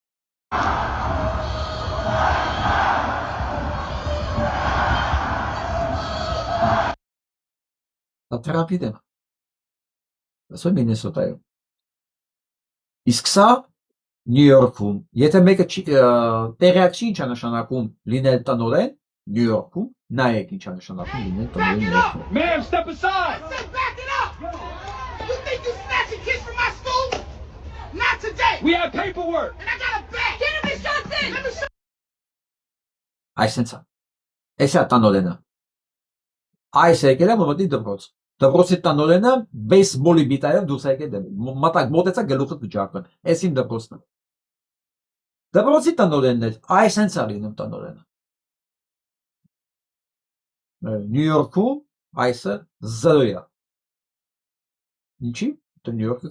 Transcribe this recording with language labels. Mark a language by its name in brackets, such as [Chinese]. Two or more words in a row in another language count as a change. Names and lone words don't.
[Armenian] Դա Թրամփի դեմ, ասում Մինեսոտայում։ Իսկ սա Նյու Յորքում, եթե մեկը տեղյակ չի ինչա նշանակում լինել տնօրեն Նյու Յորքում, նայեք ինչա նշանակում լինել տնօրեն Նյու Յորքում։ [English] Ma'am, step aside. I said back it up! You think you snatching kids from my school? Not today! We have paperwork. And I got a bag! Get him his shots in! Let me show [Armenian] Այսինքն, էսա տնօրենը։ Այս եկել է մոտի դպրոց։ Դպրոցի տնօրենը բեյսբոլի բիտայով դուրս եկել դեմ։ Մտակ մոտեցա գլուխը կջարդան։ Էս իմ դպրոցն է։ Դպրոցի տնօրենն էր, այս հենց է լինում տնօրենը։ Նյու Յորքում այսը 0-յա։ Ինչի՞։ Դա Նյու Յորքի